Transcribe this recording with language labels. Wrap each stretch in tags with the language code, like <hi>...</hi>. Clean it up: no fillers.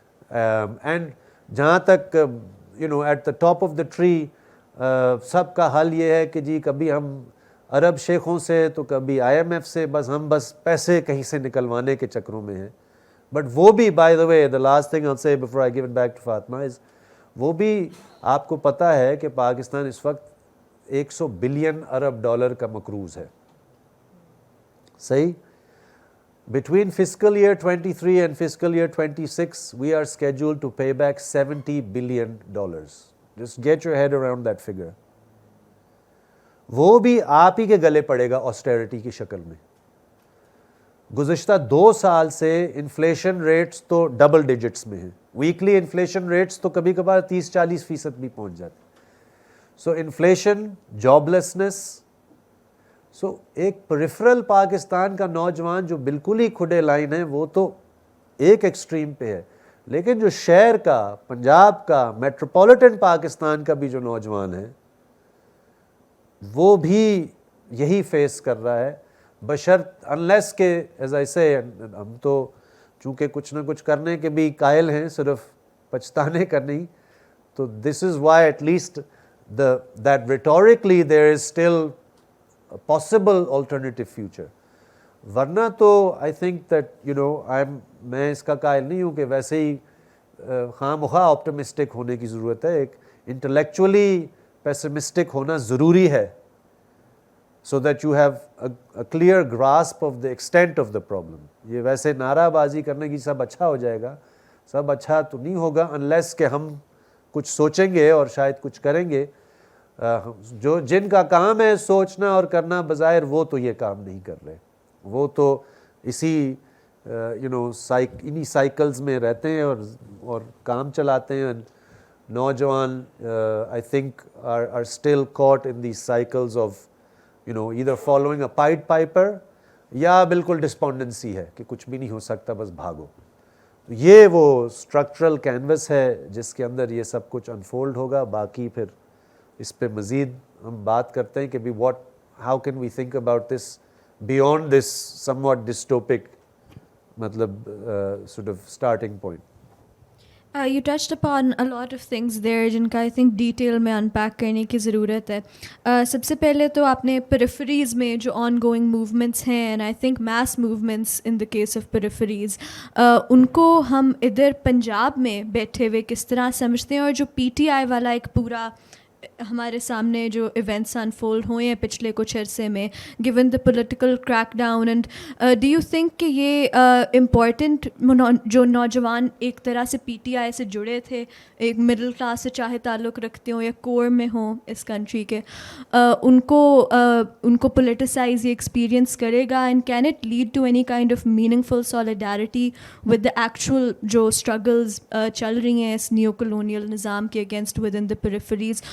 <ur>And جہاں تک</ur> <en>at the top of the tree</en> <ur>سب کا حل یہ ہے کہ جی کبھی ہم عرب شیخوں سے تو کبھی IMF سے, ہم بس پیسے کہیں سے نکلوانے کے چکروں میں ہیں. بٹ وہ بھی by the way,</ur> <en>the last thing I'll say before I give it back to</en> <ur>Fatma is وہ بھی آپ کو پتہ ہے کہ پاکستان اس وقت 100 بلین ارب ڈالر کا مقروض ہے. صحیح.</ur> <en>Between fiscal year 23 and fiscal year 26, we are scheduled to pay back $70 billion. Just get your head around that figure.</en> <ur>وہ بھی آپ ہی کے گلے پڑے گا آسٹیرٹی کی شکل میں. گزشتہ 2 سال سے انفلیشن ریٹس تو ڈبل ڈیجٹس میں ہیں. ویکلی انفلیشن ریٹس تو کبھی کبھار 30-40% بھی پہنچ جاتے. سو انفلیشن, جاب لیسنس. سو ایک پریفرل پاکستان کا نوجوان جو بالکل ہی کھڈے لائن ہے وہ تو ایک ایکسٹریم پہ ہے, لیکن جو شہر کا, پنجاب کا, میٹروپولیٹن پاکستان کا بھی جو نوجوان ہے وہ بھی یہی فیس کر رہا ہے. بشرط انلیس کہ ایز آئی سے ہم تو چونکہ کچھ نہ کچھ کرنے کے بھی قائل ہیں, صرف پچھتانے کا نہیں.</ur> <en>تو this is why at least that rhetorically there is still a possible alternative future.</en> <ur>ورنہ تو</ur> <en>I think that</en> <ur>میں اس کا قائل نہیں ہوں کہ ویسے ہی خواہ مخواہ آپٹمسٹک ہونے کی ضرورت ہے. ایک انٹلیکچولی پیسمسٹک ہونا ضروری ہے</ur> <en>so that you have a clear grasp of the extent of the problem.</en> <ur>یہ ویسے نعرہ بازی کرنے کی سب اچھا ہو جائے گا, سب اچھا تو نہیں ہوگا unless کہ ہم کچھ سوچیں گے اور شاید کچھ کریں گے. جو جن کا کام ہے سوچنا اور کرنا بظاہر وہ تو یہ کام نہیں کر رہے, وہ تو اسی انہی سائیکلز میں رہتے ہیں اور کام چلاتے ہیں.</ur> <en>نوجوان I think are still caught in these cycles of either following a Pied Piper</en> <ur>یا بالکل ڈسپونڈنسی ہے کہ کچھ بھی نہیں ہو سکتا بس بھاگو. یہ وہ اسٹرکچرل کینوس ہے جس کے اندر یہ سب کچھ انفولڈ ہوگا. باقی پھر اس پہ مزید ہم بات کرتے ہیں کہ بھی</ur> <en>how can we think about this beyond this somewhat dystopic مطلب sort of starting point. You touched upon a lot of things there</en> <ur>جن کا</ur> <en>I think</en> <ur>ڈیٹیل میں انپیک کرنے کی ضرورت ہے. سب سے پہلے تو آپ نے پیریفریز میں جو آن گوئنگ موومنٹس ہیں</ur> <en>and I think mass movements in the case of peripheries,</en> <ur>ان کو ہم ادھر پنجاب میں بیٹھے ہوئے کس طرح سمجھتے ہیں, اور جو PTI والا ایک پورا ہمارے سامنے جو ایونٹس انفولڈ ہوئے ہیں پچھلے کچھ عرصے میں</ur> <en>given the political crackdown, and do you think</en> <ur>کہ یہ امپورٹنٹ جو نوجوان ایک طرح سے PTI سے جڑے تھے, ایک مڈل کلاس سے چاہے تعلق رکھتے ہوں یا کور میں ہوں اس کنٹری کے, ان کو پولیٹیسائز یہ ایکسپیرئنس کرے گا,</ur> <en>and can it lead to any kind of meaningful solidarity with the actual</en> <ur>جو اسٹرگلز چل رہی ہیں اس نیو کلونیل نظام کے اگینسٹ</ur> <en>Within the peripheries.</en>